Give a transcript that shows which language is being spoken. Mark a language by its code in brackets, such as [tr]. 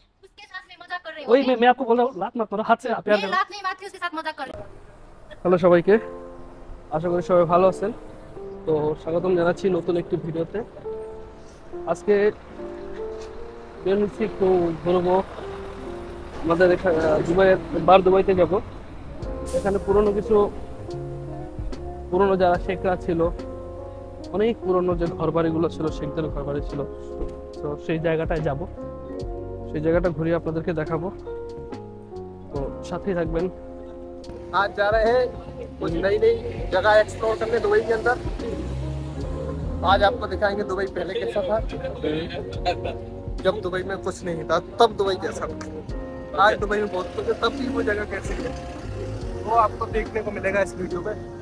[hi] उसके साथ में मजाक कर रहे हो। वही मैं आपको बोल रहा हूँ, लात मत मारो, हाथ से प्यार मैं करो। लात नहीं मारती, उसके साथ मजाक कर रहे हो। [bn] হ্যালো সবাইকে, আশা করি সবাই ভালো আছেন। তো স্বাগতম জানাচ্ছি নতুন একটি ভিডিওতে। আজকে বের হচ্ছি একটু ঘুরবো আমাদের এখানে দুবাইয়ের দুবাইতে যাব। এখানে পুরনো যারা শেখরা ছিল, অনেক পুরনো যে ঘরবাড়িগুলো ছিল, শেখদের ঘরবাড়ি ছিল, তো সেই জায়গাটায় যাব। সেই জায়গাটা ঘুরিয়ে আপনাদেরকে দেখাবো, তো সাথেই থাকবেন। [hi] आज जा रहे हैं कुछ नई नई जगह एक्सप्लोर करने दुबई के अंदर। आज आपको दिखाएंगे दुबई पहले कैसा था, जब दुबई में कुछ नहीं था तब दुबई कैसा था। आज दुबई में बहुत कुछ है, तब भी वो जगह कैसी है वो आपको देखने को मिलेगा इस वीडियो में।